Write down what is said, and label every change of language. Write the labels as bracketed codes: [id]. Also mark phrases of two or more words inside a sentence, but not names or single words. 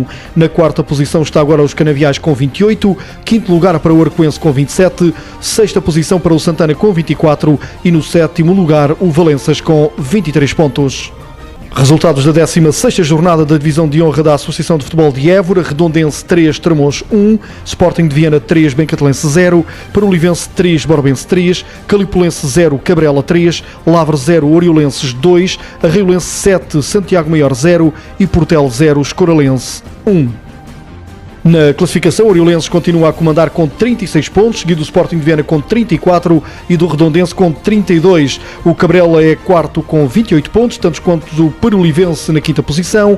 [pt] Na 4ª posição está agora os Canaviais com 28, 5º lugar para o Arcoense com 27, 6ª posição para o Santana com 24 e no 7º lugar o Valenças com 23 pontos. Resultados da 16ª jornada da Divisão de Honra da Associação de Futebol de Évora: Redondense 3, Tremões 1, Sporting de Viana 3, Bencatelense 0, Parolivense 3, Borbense 3, Calipolense 0, Cabrela 3, Lavre 0, Oriolenses 2, Arraiolense 7, Santiago Maior 0 e Portel 0, Escoralense 1. Na classificação, o Oriolenses continua a comandar com 36 pontos, seguido do Sporting de Viana com 34 e do Redondense com 32. O Cabrela é quarto com 28 pontos, tantos quanto o Parolivense na quinta posição.